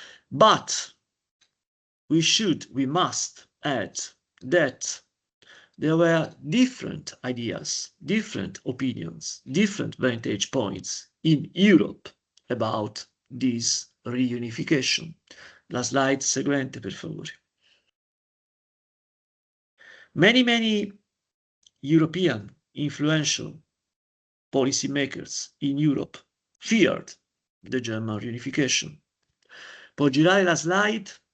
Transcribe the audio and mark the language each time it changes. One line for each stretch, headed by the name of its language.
English: But we must add that there were different ideas, different opinions, different vantage points in Europe about this reunification.
Italian: La slide seguente, per favore.
English: Many European influential policymakers in Europe feared the German reunification.
Italian: Può girare la slide?